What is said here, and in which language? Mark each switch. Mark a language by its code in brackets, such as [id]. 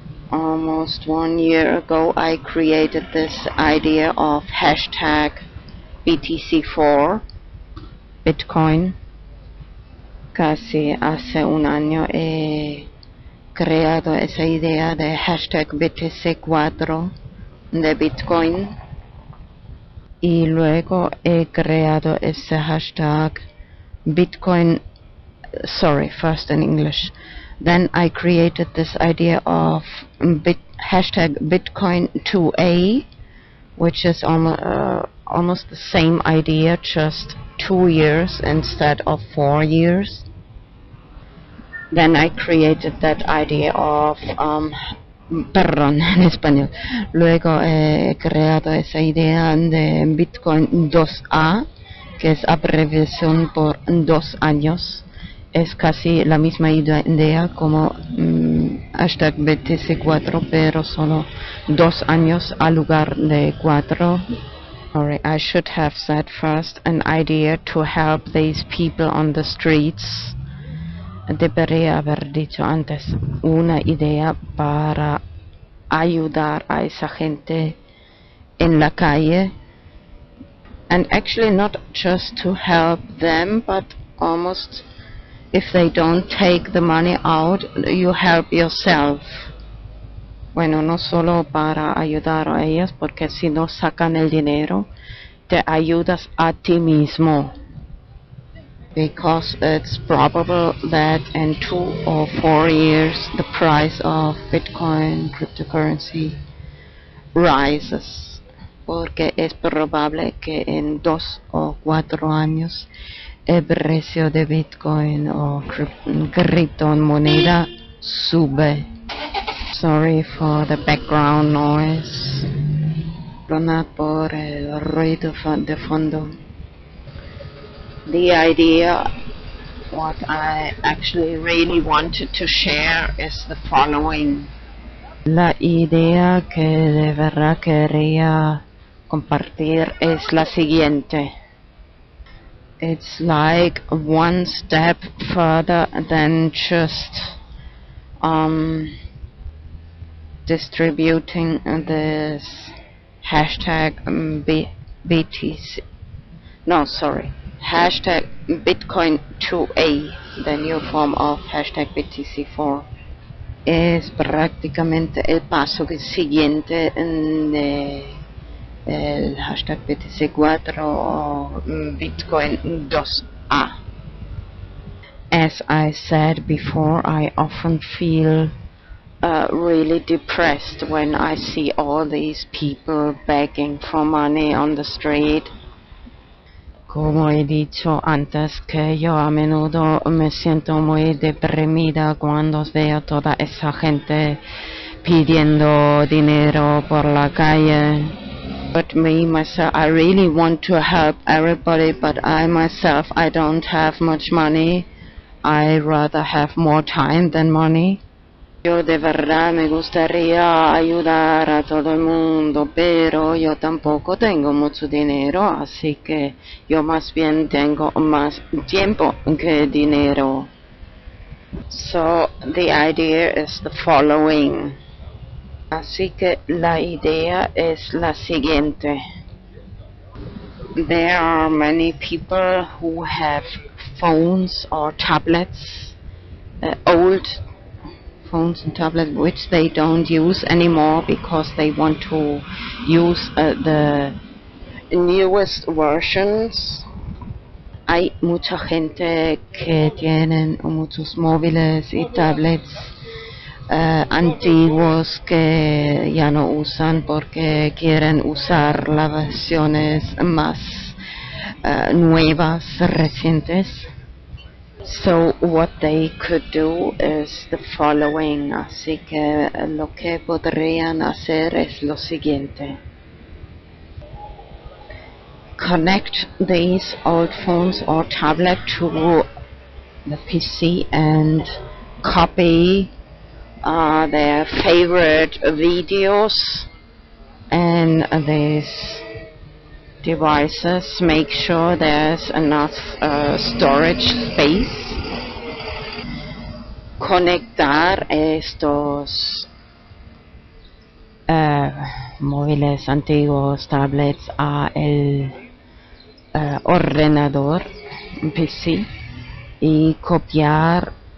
[en] Almost 1 year ago I created this idea of hashtag BTC4 Bitcoin. [es] Casi hace un año he creado esa idea de hashtag BTC4 de Bitcoin y luego he creado ese hashtag Bitcoin, [en] first in English. Then I created this idea of hashtag Bitcoin2A, which is almost the same idea, just 2 years instead of 4 years. Then I created that idea of [es] en español. Luego he creado esa idea de Bitcoin 2A, que es abreviación por 2 años. Es casi la misma idea como hashtag BTC4, pero solo 2 años al lugar de 4. [en] Sorry, I should have said first an idea to help these people on the streets. [es] Debería haber dicho antes una idea para ayudar a esa gente en la calle. [en] And actually not just to help them, but almost if they don't take the money out, you help yourself. [es] Bueno, no solo para ayudar a ellas, porque si no sacan el dinero, te ayudas a ti mismo. [en] Because it's probable that in 2 or 4 years the price of Bitcoin cryptocurrency rises. [es] Porque es probable que en 2 o 4 años el precio de Bitcoin o criptomoneda sube. [en] Sorry for the background noise. [es] Perdonad por el ruido de fondo. [en] The idea, what I actually really wanted to share is the following. [es] La idea que de verdad quería compartir es la siguiente. [en] It's like one step further than just distributing this hashtag BTC. No, sorry. Hashtag Bitcoin2A, the new form of hashtag BTC4. [es] Es prácticamente el paso siguiente de el hashtag BTC4 o Bitcoin 2A. [en] As I said before, I often feel really depressed when I see all these people begging for money on the street. [es] Como he dicho antes, que yo a menudo me siento muy deprimida cuando veo toda esa gente pidiendo dinero por la calle. [en] But me, myself, I really want to help everybody, but I myself, I don't have much money. I rather have more time than money. [es] Yo de verdad me gustaría ayudar a todo el mundo, pero yo tampoco tengo mucho dinero, así que yo más bien tengo más tiempo que dinero. [en] So the idea is the following. [es] Así que la idea es la siguiente. [en] There are many people who have phones or tablets, old phones and tablets which they don't use anymore because they want to use the newest versions. [es] Hay mucha gente que tienen muchos móviles y tablets antiguos que ya no usan porque quieren usar las versiones más nuevas, recientes. [en] So what they could do is the following. [es] Así que lo que podrían hacer es lo siguiente. [en] Connect these old phones or tablet to the PC and copy their favorite videos and these devices. Make sure there's enough storage space. [es] Conectar estos móviles antiguos, tablets a el ordenador PC y copiar